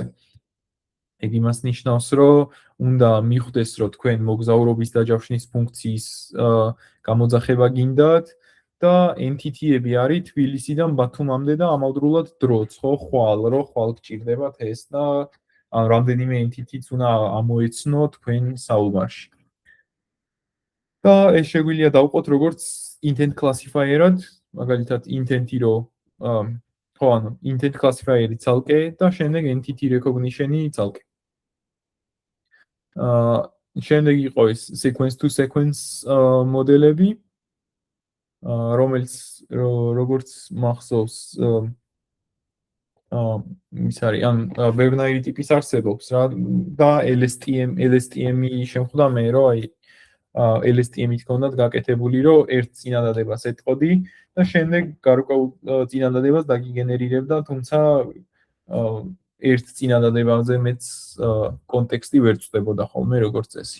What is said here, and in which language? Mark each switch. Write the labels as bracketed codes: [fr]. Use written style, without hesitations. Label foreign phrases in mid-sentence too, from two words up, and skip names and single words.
[ka] ეგ იმას ნიშნავს, რომ უნდა მიხვდეს, რომ თქვენ მოგზაურობის დაჯავშნის ფუნქციის გამოძახება გინდათ და entity-ები არის თბილისიდან ბათუმამდე და ამავდროულად დროც, ხო, ხვალ გჭირდებათ ეს და რამდენიმე entity-ც უნდა ამოეცნო თქვენ საუბარში. და ეს შეგვიძლია დავყოთ როგორც [en] intent classifier-ად, [ka] მაგალითად intent-ი რო ხო, ანუ [en] intent classifier-ი [ka] ცალკე და შემდეგ [en] entity recognition-ი [ka] ცალკე. შემდეგ იყო ეს [en] sequence to sequence [ka] მოდელები, რომელიც როგორც მახსოვს ის არის, ან ბევრნაირი ტიპის არსებობს რა და LSTM-ი შემხვდა მე, რომ აი LSTM-ით ქონდათ გაკეთებული, რომ ერთ წინადადებას ეტყოდი და შემდეგ გარკვეულ წინადადებას დაგიგენერირებდა, თუმცა ერთ წინადადებაზე მეც კონტექსტი ვერ წვდებოდა ხოლმე როგორც წესი.